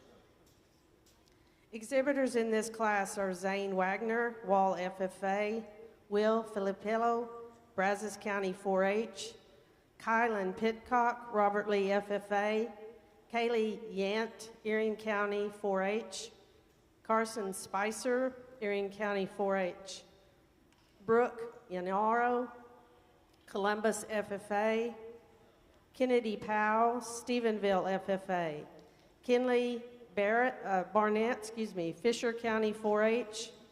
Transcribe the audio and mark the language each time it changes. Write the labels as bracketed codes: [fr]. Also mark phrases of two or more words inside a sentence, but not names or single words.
[en] Exhibitors in this class are Zane Wagner, Wall FFA, Will Filippello, Brazos County 4-H, Kylan Pitcock, Robert Lee FFA, Kaylee Yant, Erie County 4-H, Carson Spicer, Erie County 4-H, Brooke Yanaro, Columbus FFA, Kennedy Powell, Stephenville FFA, Kinley Barnett, Fisher County 4-H,